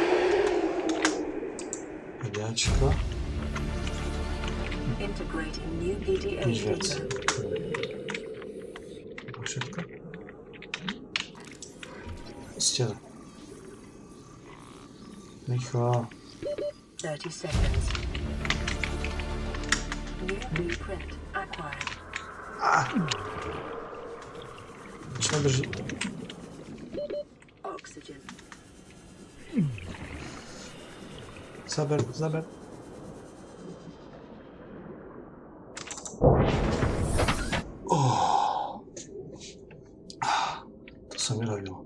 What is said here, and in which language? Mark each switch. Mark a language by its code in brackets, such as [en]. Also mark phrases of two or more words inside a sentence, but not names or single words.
[sk] Videáčko. Nič viac. To všetko. Stele. Rýchlo. [en] 30 seconds. New blueprint acquired. [sk] Čo drží? [en] Oxygen. [sk] Zaber. To sa mi robilo.